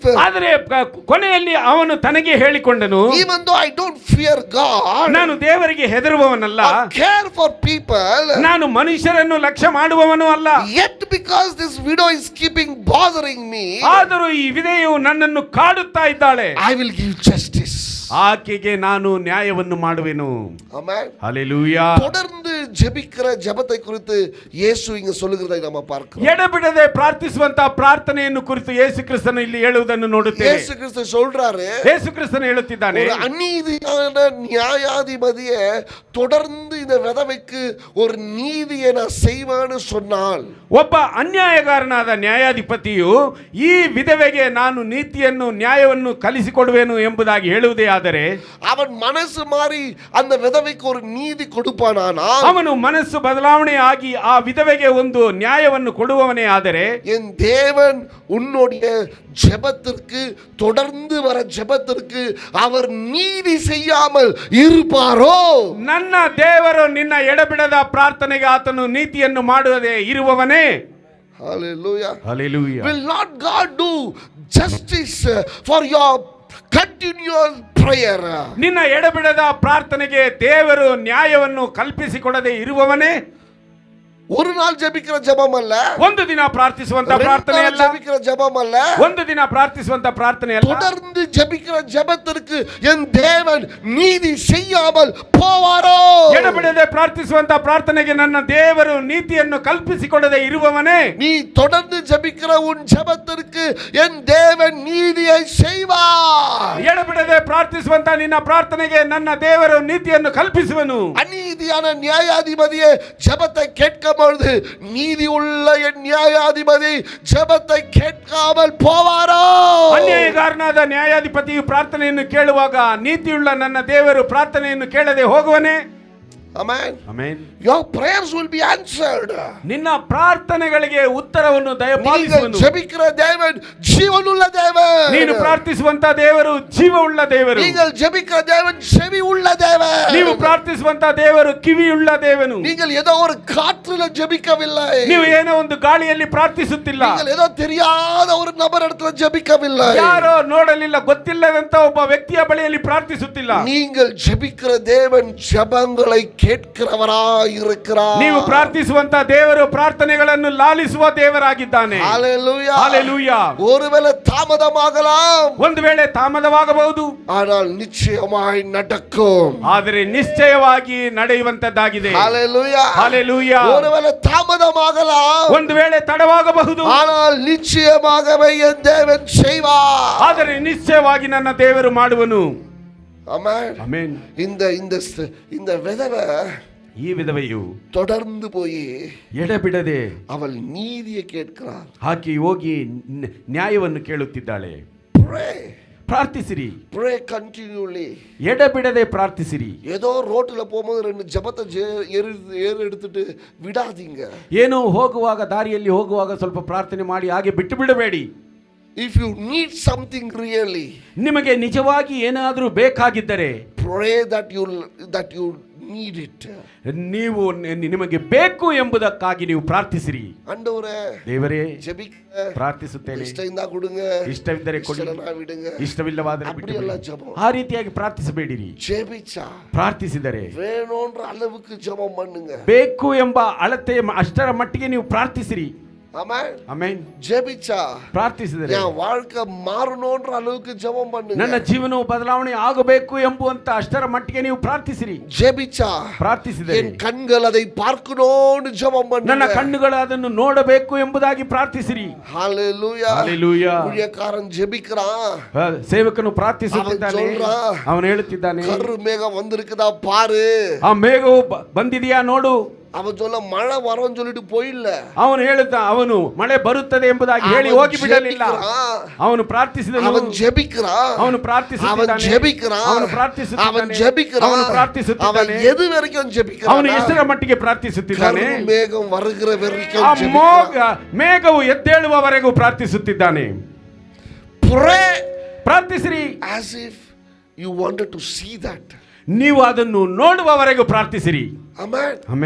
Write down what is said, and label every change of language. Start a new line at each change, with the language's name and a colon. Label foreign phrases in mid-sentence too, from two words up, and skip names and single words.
Kannada: ಆದರೆ ಕೊನೆಯಲ್ಲಿ ಅವನು ತನಗೆ ಹೇಳಿಕೊಂಡನು,
English: even though I don't fear God,
Kannada: ನಾನು ದೇವರಿಗೆ ಹೆದರುವವನಲ್ಲ,
English: or care for people,
Kannada: ನಾನು ಮನುಷ್ಯರನ್ನು ಲಕ್ಷ್ಯ ಮಾಡುವವನು ಅಲ್ಲ,
English: yet because this widow is keeping bothering me,
Kannada: ಆದರೂ ಈ ವಿಧವೆಯು ನನ್ನನ್ನು ಕಾಡುತ್ತಾ ಇದ್ದಾಳೆ,
English: I will give justice.
Kannada: ಆಕೆಗೆ ನಾನು ನ್ಯಾಯವನ್ನು ಮಾಡುವೆನು.
English: Amen.
Tamil: ஹல்லேலூயா. தொடர்ந்து ஜெபிக்கிற ஜெபத்தை குறித்து இயேசு இங்க சொல்லுகிறதை நம்ம பார்க்கிறோம்.
Kannada: ಎಡಬಿಡದೆ ಪ್ರಾರ್ಥಿಸುವಂತ ಪ್ರಾರ್ಥನೆಯನ್ನು ಕುರಿತು ಯೇಸು ಕ್ರಿಸ್ತನು ಇಲ್ಲಿ ಹೇಳುವುದನ್ನು ನೋಡುತ್ತೇವೆ.
Tamil: இயேசு கிறிஸ்து சொல்றாரு,
Kannada: ಯೇಸು ಕ್ರಿಸ್ತನು ಹೇಳುತ್ತಿದ್ದಾನೆ,
Tamil: ஒரு அநீதியான நியாயாதிபதியே தொடர்ந்து இந்த விதவைக்கு ஒரு நீதியை நான் செய்வேன்னு சொன்னால்,
Kannada: ಒಬ್ಬ ಅನ್ಯಾಯಗಾರನಾದ ನ್ಯಾಯಾಧಿಪತಿಯು ಈ ವಿಧವೆಗೆ ನಾನು ನೀತಿಯನ್ನು ನ್ಯಾಯವನ್ನು ಕಲಿಸಿಕೊಡುವೆನು ಎಂಬುದಾಗಿ ಹೇಳುವುದೇ ಆದರೆ,
Tamil: அவன் மனசு மாறி அந்த விதவைக்கு ஒரு நீதி கொடுப்பானா,
Kannada: ಅವನು ಮನಸ್ಸು ಬದಲಾವಣೆ ಆಗಿ ಆ ವಿಧವೆಗೆ ಒಂದು ನ್ಯಾಯವನ್ನು ಕೊಡುವವನೇ ಆದರೆ,
Tamil: என் தேவன் உன்னுடைய ஜெபத்திற்கு தொடர்ந்து வர ஜெபத்திற்கு அவர் நீதி செய்யாமல் இருப்பாரோ?
Kannada: ನನ್ನ ದೇವರು ನಿನ್ನ ಎಡಬಿಡದ ಪ್ರಾರ್ಥನೆಗೆ ಆತನು ನೀತಿಯನ್ನು ಮಾಡುವುದೇ ಇರುವವನೇ?
English: Hallelujah. Hallelujah. Will not God do justice for your continual prayer?
Kannada: ನಿನ್ನ ಎಡಬಿಡದ ಪ್ರಾರ್ಥನೆಗೆ ದೇವರು ನ್ಯಾಯವನ್ನು ಕಲ್ಪಿಸಿಕೊಡದೆ ಇರುವವನೇ?
Tamil: ஒரு நாள் ஜெபிக்கிற ஜெபம் அல்ல,
Kannada: ಒಂದು ದಿನ ಪ್ರಾರ್ಥಿಸುವಂತ ಪ್ರಾರ್ಥನೆ ಅಲ್ಲ,
Tamil: ஜெபிக்கிற ஜெபம் அல்ல,
Kannada: ಒಂದು ದಿನ ಪ್ರಾರ್ಥಿಸುವಂತ ಪ್ರಾರ್ಥನೆ ಅಲ್ಲ,
Tamil: தொடர்ந்து ஜெபிக்கிற ஜெபத்திற்கு என் தேவன் நீதி செய்யாமல் போவாரோ?
Kannada: ಎಡಬಿಡದೆ ಪ್ರಾರ್ಥಿಸುವಂತ ಪ್ರಾರ್ಥನೆಗೆ ನನ್ನ ದೇವರು ನೀತಿಯನ್ನು ಕಲ್ಪಿಸಿಕೊಡದೆ ಇರುವವನೇ?
Tamil: நீ தொடர்ந்து ஜெபிக்கிற உன் ஜெபத்திற்கு என் தேவன் நீதியை செய்வார்.
Kannada: ಎಡಬಿಡದೆ ಪ್ರಾರ್ಥಿಸುವಂತ ನಿನ್ನ ಪ್ರಾರ್ಥನೆಗೆ ನನ್ನ ದೇವರು ನೀತಿಯನ್ನು ಕಲ್ಪಿಸುವನು.
Tamil: அநீதியான நியாயாதிபதியே ஜெபத்தை கேட்க பொழுது நீதி உள்ள என் நியாயாதிபதி ஜெபத்தை கேட்காமல் போவாரோ?
Kannada: ಅನ್ಯಾಯಗಾರನಾದ ನ್ಯಾಯಾಧಿಪತಿಯು ಪ್ರಾರ್ಥನೆಯನ್ನು ಕೇಳುವಾಗ ನೀತಿಯುಳ್ಳ ನನ್ನ ದೇವರು ಪ್ರಾರ್ಥನೆಯನ್ನು ಕೇಳದೆ ಹೋಗುವನೇ?
English: Amen. Amen. Your prayers will be answered.
Kannada: ನಿನ್ನ ಪ್ರಾರ್ಥನೆಗಳಿಗೆ ಉತ್ತರವನ್ನು ದಯಪಾಲಿಸುವನು.
Tamil: ஜெபிக்கிற தேவன் ஜீவனுள்ள தேவன்.
Kannada: ನೀನು ಪ್ರಾರ್ಥಿಸುವಂತ ದೇವರು ಜೀವವುಳ್ಳ ದೇವರು.
Tamil: நீங்கள் ஜெபிக்கிற தேவன் செவி உள்ள தேவன்.
Kannada: ನೀವು ಪ್ರಾರ್ಥಿಸುವಂತ ದೇವರು ಕಿವಿಯುಳ್ಳ ದೇವನು.
Tamil: நீங்கள் ஏதோ ஒரு காற்றுல ஜெபிக்கவில்லை.
Kannada: ನೀವು ಏನೋ ಒಂದು ಗಾಳಿಯಲ್ಲಿ ಪ್ರಾರ್ಥಿಸುತ್ತಿಲ್ಲ.
Tamil: நீங்கள் ஏதோ தெரியாத ஒரு நபர் இடத்துல ஜெபிக்கவில்லை.
Kannada: ಯಾರೋ ನೋಡಲಿಲ್ಲ ಗೊತ್ತಿಲ್ಲದಂತ ಒಬ್ಬ ವ್ಯಕ್ತಿಯ ಬಳಿಯಲ್ಲಿ ಪ್ರಾರ್ಥಿಸುತ್ತಿಲ್ಲ.
Tamil: நீங்கள் ஜெபிக்கிற தேவன் ஜெபங்களை கேட்கிறவராய் இருக்கிறார்.
Kannada: ನೀವು ಪ್ರಾರ್ಥಿಸುವಂತ ದೇವರು ಪ್ರಾರ್ಥನೆಗಳನ್ನು ಲಾಲಿಸುವ ದೇವರಾಗಿದ್ದಾನೆ.
Tamil: ஹalleluya.
Kannada: ஹalleluya.
Tamil: ஒருவேளை தாமதமாகலாம்,
Kannada: ಒಂದು ವೇಳೆ ತಾಮದವಾಗಬಹುದು,
Tamil: ஆனால் நிச்சயமாய் நடக்கும்.
Kannada: ಆದರೆ ನಿಶ್ಚಯವಾಗಿ ನಡೆಯುವಂತದ್ದಾಗಿದೆ.
Tamil: ஹalleluya.
Kannada: ஹalleluya.
Tamil: ஒருவேளை தாமதமாகலாம்,
Kannada: ಒಂದು ವೇಳೆ ತಡವಾಗಬಹುದು,
Tamil: ஆனால் நிச்சயமாகவே என் தேவன் செய்வார்.
Kannada: ಆದರೆ ನಿಶ್ಚಯವಾಗಿ ನನ್ನ ದೇವರು ಮಾಡುವನು.
Tamil: ஆமென்.
Kannada: ಆಮೆನ್.
Tamil: இந்த விதவை
Kannada: ಈ ವಿಧವೆಯು
Tamil: தொடர்ந்து போய்
Kannada: ಎಡಬಿಡದೆ
Tamil: அவள் நீதியை கேட்கிறாள்.
Kannada: ಆಕೆ ಹೋಗಿ ನ್ಯಾಯವನ್ನು ಕೇಳುತ್ತಿದ್ದಾಳೆ.
English: Pray.
Kannada: ಪ್ರಾರ್ಥಿಸಿರಿ.
English: Pray continually.
Kannada: ಎಡಬಿಡದೆ ಪ್ರಾರ್ಥಿಸಿರಿ.
Tamil: ஏதோ ரோட்ல போகும்போது ரெண்டு ஜெபத்தை ஏறு எடுத்துட்டு விடாதீங்க.
Kannada: ಏನೋ ಹೋಗುವಾಗ ದಾರಿಯಲ್ಲಿ ಹೋಗುವಾಗ ಸ್ವಲ್ಪ ಪ್ರಾರ್ಥನೆ ಮಾಡಿ ಹಾಗೆ ಬಿಟ್ಟು ಬಿಡಬೇಡಿ.
English: If you need something really,
Kannada: ನಿಮಗೆ ನಿಜವಾಗಿ ಏನಾದರೂ ಬೇಕಾಗಿದ್ದರೆ
English: pray that you need it.
Kannada: ನೀವು ನಿಮಗೆ ಬೇಕು ಎಂಬುದಕ್ಕಾಗಿ ನೀವು ಪ್ರಾರ್ಥಿಸಿರಿ.
Tamil: ஆண்டவரே,
Kannada: ದೇವರೇ,
Tamil: ஜெபிக்க
Kannada: ಪ್ರಾರ್ಥಿಸುತ್ತೇನೆ,
Tamil: இஷ்டம் இருந்தா கொடுங்க,
Kannada: ಇಷ್ಟವಿದ್ದರೆ ಕೊಡಿ,
Tamil: இல்லைன்னா விடுங்க.
Kannada: ಇಷ್ಟವಿಲ್ಲವಾದರೆ ಬಿಟ್ಟು
Tamil: அப்படி எல்லாம்
Kannada: ಬಿಡಿ.
Tamil: ஜெபம்.
Kannada: ಆ ರೀತಿಯಾಗಿ ಪ್ರಾರ್ಥಿಸಬೇಡಿರಿ.
Tamil: ஜெபிச்சா
Kannada: ಪ್ರಾರ್ಥಿಸಿದರೆ
Tamil: வேணும்ன்ற அளவுக்கு ஜெபம் பண்ணுங்க.
Kannada: ಬೇಕು ಎಂಬ ಅಳತೆ ಅಷ್ಟರ ಮಟ್ಟಿಗೆ ನೀವು ಪ್ರಾರ್ಥಿಸಿರಿ.
Tamil: ஆமென்.
Kannada: ಆಮೆನ್.
Tamil: ஜெபிச்சா
Kannada: ಪ್ರಾರ್ಥಿಸಿದರೆ
Tamil: என் வாழ்க்கை மாறணும்ன்ற அளவுக்கு ஜெபம் பண்ணுங்க.
Kannada: ನನ್ನ ಜೀವನವು ಬದಲಾವಣೆ ಆಗಬೇಕು ಎಂಬುವಂತ ಅಷ್ಟರ ಮಟ್ಟಿಗೆ ನೀವು ಪ್ರಾರ್ಥಿಸಿರಿ.
Tamil: ஜெபிச்சா
Kannada: ಪ್ರಾರ್ಥಿಸಿದರೆ
Tamil: என் கண்கள் அதை பார்க்கணும்னு ஜெபம் பண்ணுங்க.
Kannada: ನನ್ನ ಕಣ್ಣುಗಳು ಅದನ್ನು ನೋಡಬೇಕು ಎಂಬುದಾಗಿ ಪ್ರಾರ್ಥಿಸಿರಿ.
Tamil: ஹalleluya.
Kannada: ಹalleluya.
Tamil: ஊழியக்காரன் ஜெபிக்கிறான்,
Kannada: ಸೇವಕನು ಪ್ರಾರ್ಥಿಸುತ್ತಿದ್ದಾನೆ.
Tamil: ಅವನು சொல்றான்,
Kannada: ಅವನು ಹೇಳುತ್ತಿದ್ದಾನೆ,
Tamil: கரு மேகம் வந்திருக்குதா பாரு.
Kannada: ಆ ಮೇಘವು ಬಂದಿದೆಯಾ ನೋಡು.
Tamil: அவன் சொல்ல மழை வரும் சொல்லிட்டு போயில்ல,
Kannada: ಅವನು ಹೇಳುತ್ತ ಅವನು ಮಳೆ ಬರುತ್ತದೆ ಎಂಬುದಾಗಿ ಹೇಳಿ ಹೋಗಿ ಬಿಡಲಿಲ್ಲ. ಅವನು ಪ್ರಾರ್ಥಿಸಿದನು.
Tamil: அவன் ஜெபிக்கிறான்,
Kannada: ಅವನು ಪ್ರಾರ್ಥಿಸುತ್ತಿದ್ದಾನೆ.
Tamil: அவன் ஜெபிக்கிறான்,
Kannada: ಅವನು
Tamil: அவன்
Kannada: ಪ್ರಾರ್ಥಿಸುತ್ತಿದ್ದಾನೆ.
Tamil: ஜெபிக்கிறான்,
Kannada: ಅವನು
Tamil: அவன்
Kannada: ಪ್ರಾರ್ಥಿಸುತ್ತಿದ್ದಾನೆ.
Tamil: எது வரைக்கும்
Kannada: ಅವನು
Tamil: ஜெபிக்கிறான்?
Kannada: ಎಷ್ಟರ ಮಟ್ಟಿಗೆ ಪ್ರಾರ್ಥಿಸುತ್ತಿದ್ದಾನೆ?
Tamil: கரு மேகம் வருகிற வரைக்கும்
Kannada: ಆ
Tamil: ஜெபிக்கிறான்.
Kannada: ಮೇಘವು ಎದ್ದೇಳುವವರೆಗೂ ಪ್ರಾರ್ಥಿಸುತ್ತಿದ್ದಾನೆ.
English: Pray
Kannada: ಪ್ರಾರ್ಥಿಸಿರಿ.
English: as if you wanted to see that.
Kannada: ನೀವು ಅದನ್ನು ನೋಡುವವರೆಗೂ ಪ್ರಾರ್ಥಿಸಿರಿ.